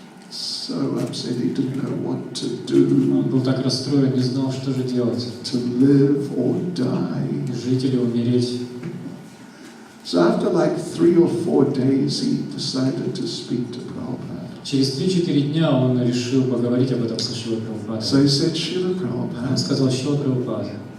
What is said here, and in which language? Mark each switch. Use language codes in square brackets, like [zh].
[en] so upset he didn't know what to do, [ru] Он был так расстроен, не знал, что же делать. [en] to live or die. [ru] Жить или умереть. [en] So after like 3 or 4 days, he decided to speak to Prabhupada. [ru] Через 3-4 дня он решил поговорить об этом со Шрилой Прабхупадой. [en] So he said, Srila [ru] Он [en] Prabhupada, [ru] сказал: Шрила Прабхупада,